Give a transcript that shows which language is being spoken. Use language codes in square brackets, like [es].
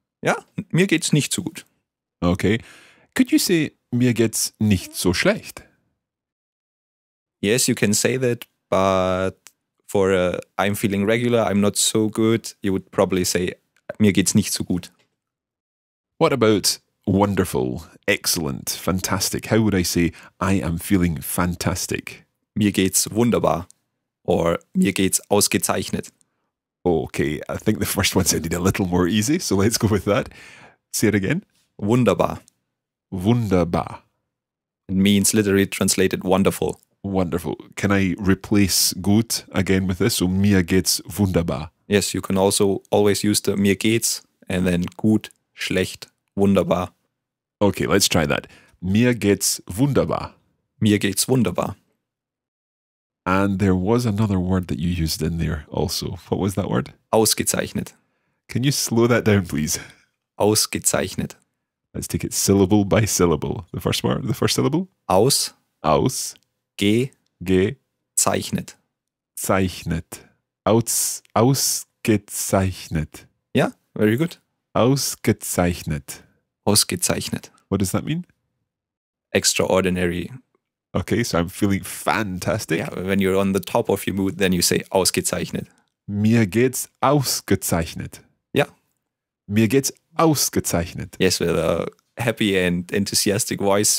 [de] Ja, mir geht's nicht so gut. [en] Okay. Could you say [de] mir geht's nicht so schlecht? [en] Yes, you can say that, but for I'm feeling regular, I'm not so good, you would probably say [de] mir geht's nicht so gut. [en] What about wonderful, excellent, fantastic? How would I say I am feeling fantastic? [de] Mir geht's wunderbar. Or mir geht's ausgezeichnet. [en] Okay, I think the first one sounded a little more easy, so let's go with that. Say it again. [de] Wunderbar. Wunderbar. [en] It means literally translated wonderful. Wonderful. Can I replace gut again with this? So [de] mir geht's wunderbar. [en] Yes, you can also always use the [de] mir geht's [en] and then gut, schlecht, wunderbar. Okay, let's try that. [de] Mir geht's wunderbar. Mir geht's wunderbar. [en] And there was another word that you used in there also. What was that word? [de] Ausgezeichnet. [en] Can you slow that down, please? [de] Ausgezeichnet. [en] Let's take it syllable by syllable. The first word, the first syllable? [de] Aus. Gezeichnet. Zeichnet. Ausgezeichnet. [en] Yeah, very good. [de] Ausgezeichnet. Ausgezeichnet. [en] What does that mean? Extraordinary. Okay, so I'm feeling fantastic. Yeah, when you're on the top of your mood, then you say ausgezeichnet. [de] Mir geht's ausgezeichnet. [en] Yeah. [de] Mir geht's ausgezeichnet. [en] Yes, with a happy and enthusiastic voice.